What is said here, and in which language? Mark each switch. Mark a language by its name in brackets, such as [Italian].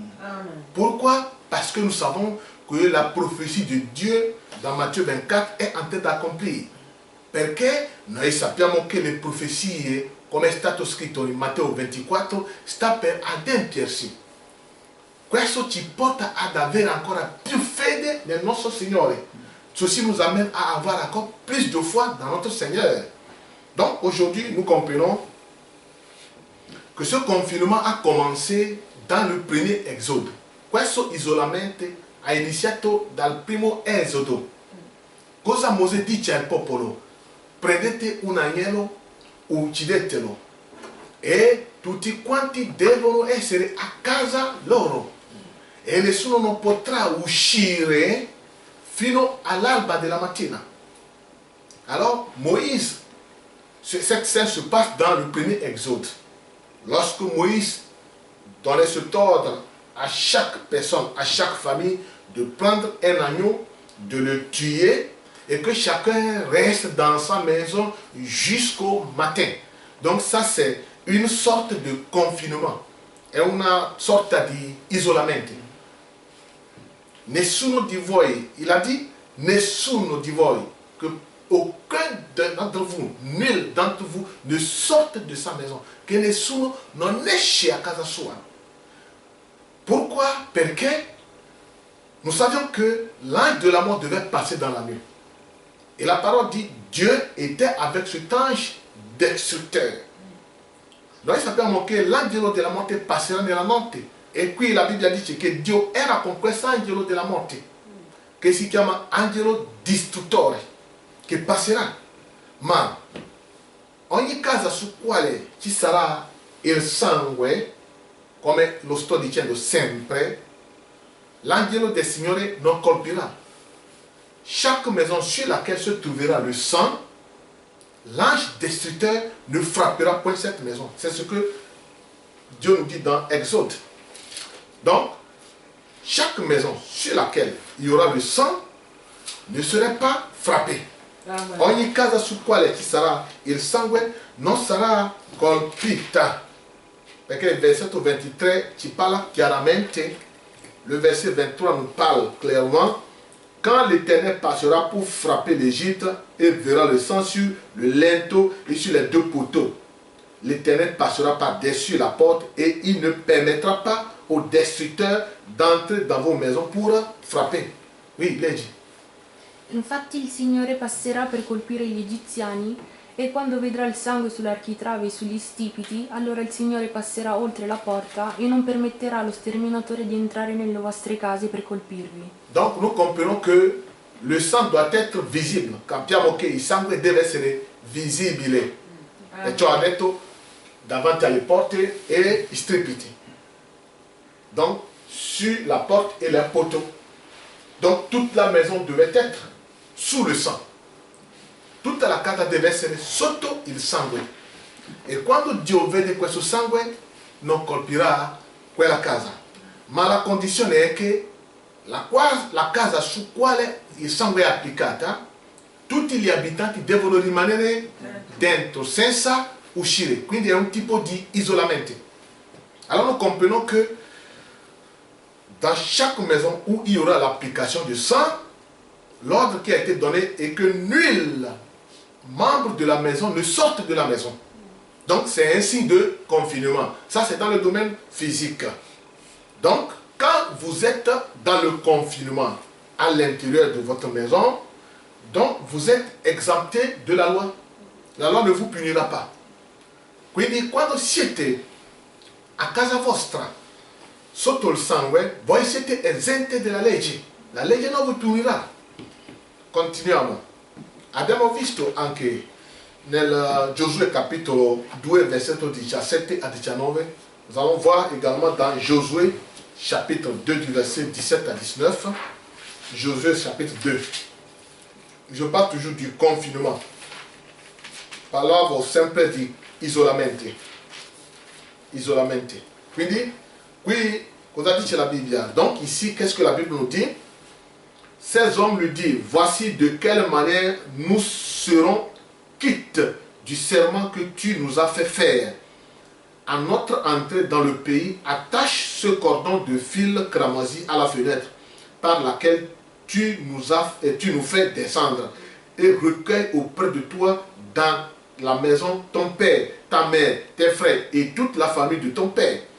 [French] Amen. Pourquoi? Parce que nous savons que la prophétie de Dieu dans Matthieu 24 è en train d'accomplir. [Italian] Perché noi sappiamo che le profezie, come è stato scritto in Matteo 24, sta per adempiersi. Questo ci porta ad avere ancora più fede nel nostro Signore. [French] Ceci nous amène à avoir encore plus de foi dans notre Seigneur. Donc aujourd'hui, nous comprenons que ce confinement a commencé dans le premier Exode. [Italian] Questo isolamento ha iniziato dal primo Esodo. Cosa Mosè dice al popolo? Prendete un agnello, uccidetelo e tutti quanti devono essere a casa loro e nessuno non potrà uscire fino all'alba della mattina. [French] Alors Moïse, cette scène se passe dans le premier Exode. Lorsque Moïse donnait cet ordre à chaque personne, à chaque famille, de prendre un agneau, de le tuer et que chacun reste dans sa maison jusqu'au matin. Donc ça c'est une sorte de confinement, [Italian] è una sorta di isolamento. Nessuno di voi, [French] il a dit, [Italian] nessuno di voi, [French] que aucun d'entre vous, nul d'entre vous ne sorte de sa maison, [Italian] che nessuno non esce a casa sua. [French] Pourquoi? [Italian] Perché [French] nous savions que l'ange de la mort devait passer dans la nuit. Et la parole dit, Dieu était avec cet ange destructeur. [Italian] Noi sappiamo che l'angelo della morte passerà nella notte. E qui la Bibbia dice che Dio era con questo angelo della morte, che si chiama angelo distruttore, che passerà. Ma ogni casa su quale ci sarà il sangue, come lo sto dicendo sempre, l'angelo del Signore non colpira. [French] Chaque maison sur laquelle se trouvera le sang, l'ange destructeur ne frappera point cette maison. C'est ce que Dieu nous dit dans Exode. Donc, chaque maison sur laquelle il y aura le sang ne serait pas frappée. Amen. [Italian] Ogni casa su quale ci sarà il sangue non sarà colpita. Perché il versetto 23 ci parla chiaramente, [French] le verset 23 nous parle clairement, quand l'Éternel passera pour frapper l'Égypte et verra le sang sur le linteau et sur les deux poteaux, l'Éternel passera par-dessus la porte et il ne permettra pas aux destructeurs d'entrer dans vos maisons pour frapper. Oui, [Italian] leggi. Infatti il Signore passerà per colpire gli egiziani e quando vedrà il sangue sull'architrave e sugli stipiti, allora il Signore passerà oltre la porta e non permetterà allo sterminatore di entrare nelle vostre case per colpirvi. [French] Donc nous comprenons que le sang doit être visible. [Italian] Capiamo che il sangue deve essere visibile. E ciò ha detto davanti alle porte e i stripiti. [French] Donc sur la porte et les poteaux. Donc toute la maison devait être sous le sang. [Italian] Tutta la casa deve essere sotto il sangue. E quando Dio vede questo sangue non colpirà quella casa. Ma la condizione è che la casa su quale il sangue è applicata, tutti gli abitanti devono rimanere dentro senza uscire. Quindi è un tipo di isolamento. [French] Alors nous comprenons que dans chaque maison où il y aura l'application du sang, l'ordre qui a été donné est que nul membre de la maison ne sorte de la maison. Donc c'est un signe de confinement. Ça c'est dans le domaine physique. Donc quand vous êtes dans le confinement à l'intérieur de votre maison, donc vous êtes exempté de la loi. La loi ne vous punira pas. [Italian] Quindi quando siete a casa vostra sotto il sangue, voi siete esenti dalla legge. La legge non vi punirà. Continuiamo. Abbiamo visto anche nel Giosuè capitolo 2 versetto 17 a 19. [French] Nous allons voir également dans Josué chapitre 2 du verset 17 à 19. Josué chapitre 2. Je parle toujours du confinement. [Italian] Parlavo sempre di isolamento. Isolamento. Quindi, qui, cosa dice la Bibbia? [French] Donc ici, qu'est-ce que la Bible nous dit? Ces hommes lui disent, voici de quelle manière nous serons quittes du serment que tu nous as fait faire. À notre entrée dans le pays, attache ce cordon de fil cramoisi à la fenêtre par laquelle tu nous fais descendre et recueille auprès de toi dans la maison ton père, ta mère, tes frères et toute la famille de ton père.